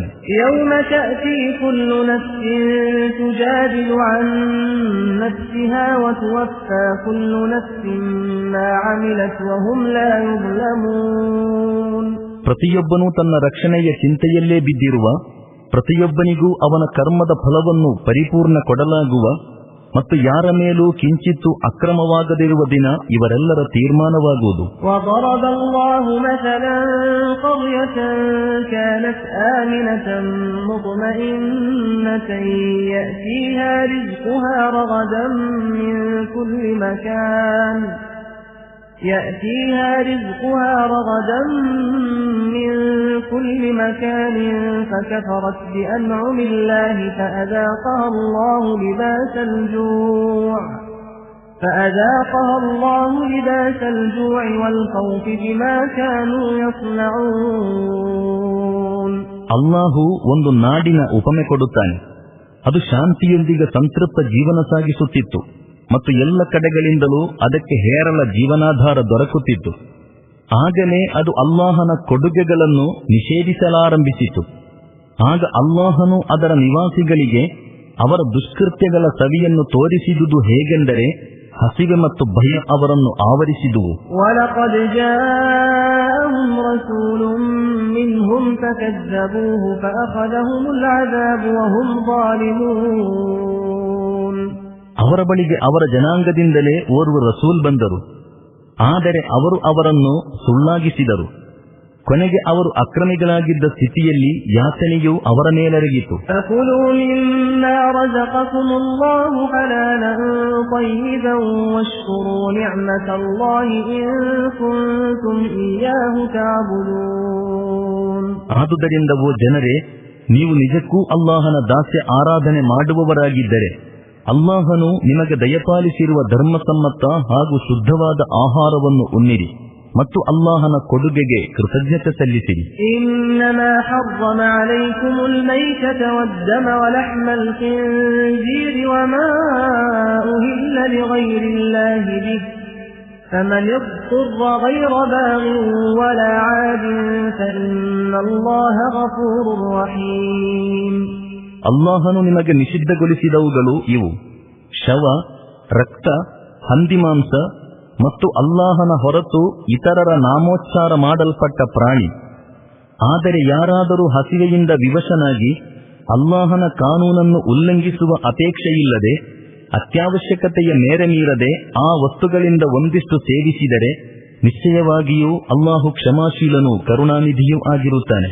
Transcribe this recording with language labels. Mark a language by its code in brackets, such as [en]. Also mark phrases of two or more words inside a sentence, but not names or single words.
[ar] يوم تأتي كل نفس تجادل عن نفسها وتوفى كل نفس ما عملت وهم لا يظلمون. [kn] ಪ್ರತಿಯೊಬ್ಬನೂ ತನ್ನ ರಕ್ಷಣೆಯ ಚಿಂತೆಯಲ್ಲೇ ಬಿದ್ದಿರುವ, ಪ್ರತಿಯೊಬ್ಬನಿಗೂ ಅವನ ಕರ್ಮದ ಫಲವನ್ನು ಪರಿಪೂರ್ಣ ಕೊಡಲಾಗುವ ಮತ್ತು ಯಾರ ಮೇಲೂ ಕಿಂಚಿತ್ತೂ ಅಕ್ರಮವಾಗದಿರುವ ದಿನ ಇವರೆಲ್ಲರ ತೀರ್ಮಾನವಾಗುವುದು. [ar] وضرب الله مثلا قرية كانت آمنة مطمئنة يأتيها رزقها رغدا من كل مكان فكفرت بأنعم الله فأذاقها الله لباس الجوع والخوف بما كانوا يصنعون. [kn] ಅಲ್ಲಾಹು ಒಂದು ನಾಡಿನ ಉಪಮೆ ಕೊಡುತ್ತಾನೆ. ಅದು ಶಾಂತಿಯೊಂದಿಗೆ ಸಂತೃಪ್ತ ಜೀವನ ಸಾಗಿಸುತ್ತಿತ್ತು ಮತ್ತು ಎಲ್ಲ ಕಡೆಗಳಿಂದಲೂ ಅದಕ್ಕೆ ಹೇರಳ ಜೀವನಾಧಾರ ದೊರಕುತ್ತಿತ್ತು. ಆಗಲೇ ಅದು ಅಲ್ಲಾಹನ ಕೊಡುಗೆಗಳನ್ನು ನಿಷೇಧಿಸಲಾರಂಭಿಸಿತು. ಆಗ ಅಲ್ಲಾಹನು ಅದರ ನಿವಾಸಿಗಳಿಗೆ ಅವರ ದುಷ್ಕೃತ್ಯಗಳ ಸವಿಯನ್ನು ತೋರಿಸಿದುದು ಹೇಗೆಂದರೆ ಹಸಿವೆ ಮತ್ತು ಭಯ ಅವರನ್ನು ಆವರಿಸಿದುವು. [ar] وَلَقَدْ جَاءَهُمْ رَسُولٌ مِّنْهُمْ فَكَذَّبُوهُ فَأَخَذَهُمُ الْعَذَابُ وَهُمْ ظَالِمُونَ. [kn] ಅವರ ಬಳಿಗೆ ಅವರ ಜನಾಂಗದಿಂದಲೇ ಓರ್ವ ರಸೂಲ್ ಬಂದರು, ಆದರೆ ಅವರು ಅವರನ್ನು ಸುಳ್ಳಾಗಿಸಿದರು. ಕೊನೆಗೆ ಅವರು ಅಕ್ರಮಿಗಳಾಗಿದ್ದ ಸ್ಥಿತಿಯಲ್ಲಿ ಯಾತನೆಯು ಅವರ ಮೇಲೆರಗಿತು. [ar] فَكُلُوا مِمَّا رَزَقَكُمُ اللَّهُ حَلَالًا طَيِّبًا وَاشْكُرُوا نِعْمَةَ اللَّهِ إِن كُنتُمْ إِيَّاهُ تَعْبُدُونَ. [kn] ಆದುದರಿಂದ ಓ ಜನರೇ, ನೀವು ನಿಜಕ್ಕೂ ಅಲ್ಲಾಹನ ದಾಸ್ಯ ಆರಾಧನೆ ಮಾಡುವವರಾಗಿದ್ದರೆ ಅಲ್ಲಾಹನು ನಿಮಗೆ ದಯಪಾಲಿಸಿರುವ ಧರ್ಮಸಮ್ಮತ ಹಾಗೂ ಶುದ್ಧವಾದ ಆಹಾರವನ್ನು ಉಣ್ಣಿರಿ ಮತ್ತು ಅಲ್ಲಾಹನ ಕೊಡುಗೆಗೆ ಕೃತಜ್ಞತೆ ಸಲ್ಲಿಸಿರಿ. [ar] إنما حرم عليكم الميتة والدم ولحم الخنزير وما أهل لغير الله به فمن اضطر غير باغ ولا عاد فإن الله غفور رحيم. [kn] ಅಲ್ಲಾಹನು ನಿಮಗೆ ನಿಷಿದ್ಧಗೊಳಿಸಿದವುಗಳು ಇವು: ಶವ, ರಕ್ತ, ಹಂದಿಮಾಂಸ ಮತ್ತು ಅಲ್ಲಾಹನ ಹೊರತು ಇತರರ ನಾಮೋಚ್ಚಾರ ಮಾಡಲ್ಪಟ್ಟ ಪ್ರಾಣಿ. ಆದರೆ ಯಾರಾದರೂ ಹಸಿವೆಯಿಂದ ವಿವಶನಾಗಿ ಅಲ್ಲಾಹನ ಕಾನೂನನ್ನು ಉಲ್ಲಂಘಿಸುವ ಅಪೇಕ್ಷೆಯಿಲ್ಲದೆ ಅತ್ಯವಶ್ಯಕತೆಯ ಮೇರೆ ಮೀರದೆ ಆ ವಸ್ತುಗಳಿಂದ ಒಂದಿಷ್ಟು ಸೇವಿಸಿದರೆ ನಿಶ್ಚಯವಾಗಿಯೂ ಅಲ್ಲಾಹು ಕ್ಷಮಾಶೀಲನೂ ಕರುಣಾನಿಧಿಯೂ ಆಗಿರುತ್ತಾನೆ.